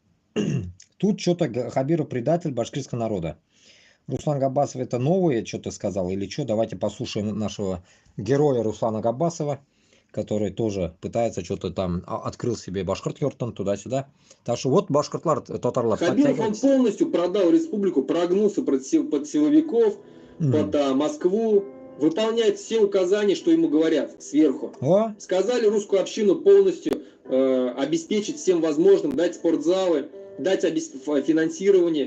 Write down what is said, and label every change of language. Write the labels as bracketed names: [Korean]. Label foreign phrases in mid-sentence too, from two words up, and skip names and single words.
[Russian] Тут что-то Хабиров предатель башкирского народа. Руслан Габбасов это новое что-то сказал или что? Давайте послушаем нашего героя Руслана Габбасова, который тоже пытается что-то там, открыл себе башкиртюртан туда-сюда. Так что вот [Tatar] башкиртлар, татарлар. [Russian] Хабиров он полностью продал республику, прогнулся под силовиков, под Москву, выполняет все указания, что ему говорят сверху. Сказали русскую общину полностью обеспечить всем возможным, дать спортзалы, дать финансирование.